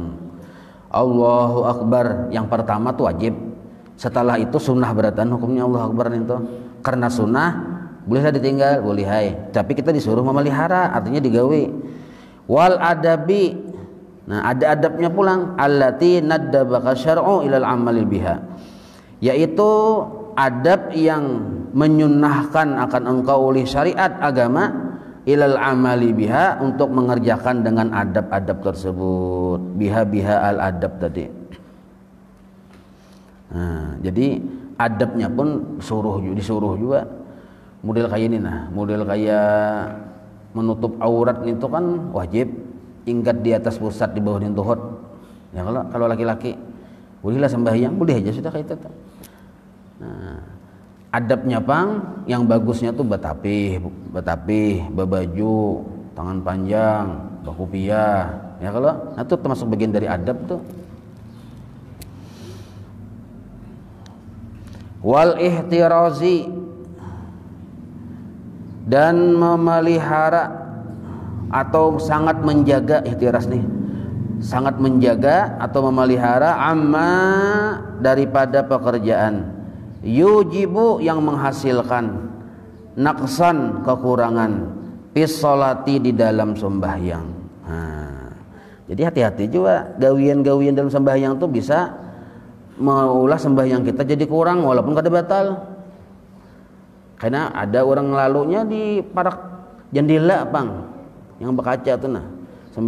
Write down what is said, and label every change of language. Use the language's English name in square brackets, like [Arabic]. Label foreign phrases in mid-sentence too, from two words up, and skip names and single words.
[Arabic] Allahu Akbar [Indonesian] yang pertama tuh wajib. Setelah itu sunnah beratan hukumnya [Arabic] Allahu Akbar [Indonesian] itu. Karena sunnah bolehlah ditinggal, boleh hai. [Banjar] Tapi kita disuruh memelihara, artinya digawe. [Arabic] Wal adabi, [Banjar] nah ada adabnya pulang. [Arabic] Allati naddabaka syar'u ilal amalil biha, [Indonesian] yaitu adab yang menyunnahkan akan engkau oleh syariat agama [Arabic] ilal amali biha [Indonesian] untuk mengerjakan dengan adab-adab tersebut. [Arabic] Biha al adab tadi. [Indonesian] Nah, jadi adabnya pun disuruh juga. Model kayak ini nah, model kayak menutup aurat itu kan wajib. Ingkat di atas pusat di bawah tuhut. Ya kalau laki-laki bolehlah sembahyang, boleh aja sudah kayak itu. [Banjar] Nah, adabnya pang yang bagusnya tuh betapih, babaju, tangan panjang, bakupiah. [Indonesian] Ya kalau nah itu termasuk bagian dari adab tuh. [Arabic] Wal ihtirazi, [Indonesian] dan memelihara atau sangat menjaga, ihtiras nih, sangat menjaga atau memelihara amma daripada pekerjaan yujibu yang menghasilkan naqsan kekurangan [Arabic] fis sholati [Indonesian] di dalam sembahyang. [Banjar] Nah, jadi hati-hati juga gawian-gawian dalam sembahyang tuh bisa maulah sembahyang kita jadi kurang walaupun kada batal. Karena ada orang lalunya di parak jendela pang yang berkaca tuh nah sembahyang.